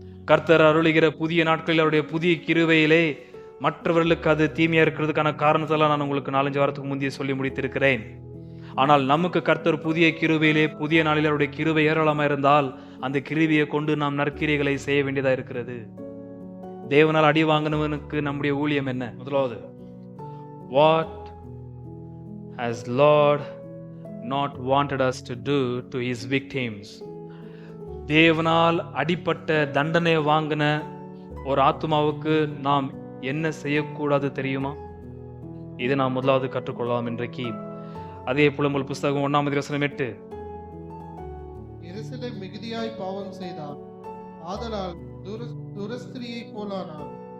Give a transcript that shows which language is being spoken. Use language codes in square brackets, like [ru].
[ta] கர்த்தர் அருளுகிற புதிய நாட்களில் அவருடைய புதிய கிருபையிலே மற்றவர்களுக்கு அது தீமையா இருக்கிறதுக்கான காரணத்தெல்லாம் நான் உங்களுக்கு 4-5 வாரத்துக்கு முந்தைய சொல்லி முடித்திருக்கிறேன். ஆனால் நமக்கு கர்த்தர் புதிய கிருபையிலே புதிய நாளில் அவருடைய கிருபை ஏராளமாக இருந்தால் அந்த கிருபையை கொண்டு நாம் நற்கிரியைகளை செய்ய வேண்டியதா இருக்கிறது. தேவனால் அடி வாங்கினவனுக்கு நம்முடைய ஊழியம் என்ன? [en] முதலாவது, what has Lord not wanted us to do to his victims? [ta] தேவனால் அடிப்பட்ட தண்டனை வாங்கின ஒரு ஆத்மாவுக்கு நாம் என்ன செய்யக்கூடாது தெரியுமா? இதை நாம் முதலாவது கற்றுக்கொள்ளலாம் இன்றைக்கு. அதே புலம்பல் புஸ்தகம் 1ஆம் அதிகாரம் 8, எருசலேம் மிகுதியாய் பாவம் செய்தார், ஆதலால் துரஸ்திரியை போலானார்.